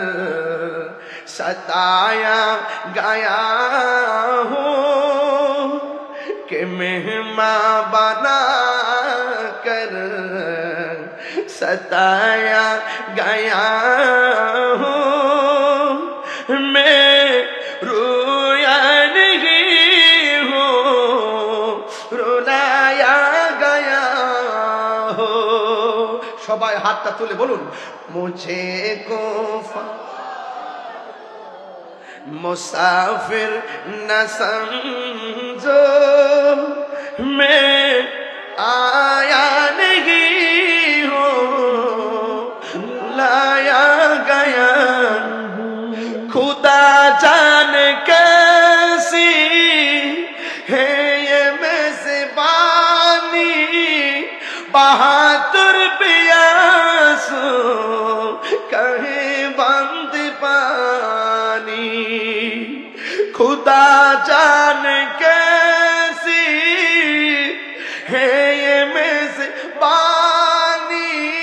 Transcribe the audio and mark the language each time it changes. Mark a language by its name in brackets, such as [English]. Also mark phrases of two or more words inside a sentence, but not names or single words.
[Urdu] ستایا گیا ہوں، کہ مہمان بنا کر ستایا گیا ہوں، میں رویا نہیں ہوں رلایا گیا ہو۔ [Bangla] সবাই হাতটা তুলে বলুন, [Urdu] مجھے کوفہ مسافر نہ سمجھو، میں آیا نہیں ہوں لایا گیا، خدا جان کیسی ہے یہ میزبانی، بہادر پیاسو کہیں بند پانی، خدا جان کیسی ہے یہ میزبانی،